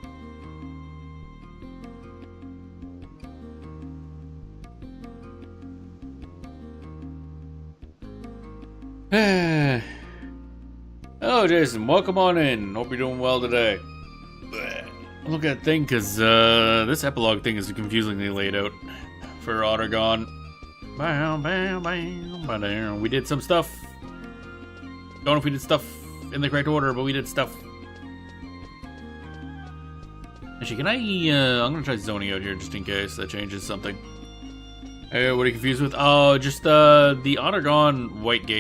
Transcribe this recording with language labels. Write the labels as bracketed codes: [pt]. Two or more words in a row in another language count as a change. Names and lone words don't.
[en] Hello, Jason. Welcome on in. Hope you're doing well today. Look at that thing, because this epilogue thing is confusingly laid out for Ottergon. Bam, bam, bam, bam. We did some stuff. Don't know if we did stuff in the correct order, but we did stuff. Actually, can I... I'm going to try zoning out here just in case that changes something. Hey, what are you confused with? Oh, just the Ottergon White Gate.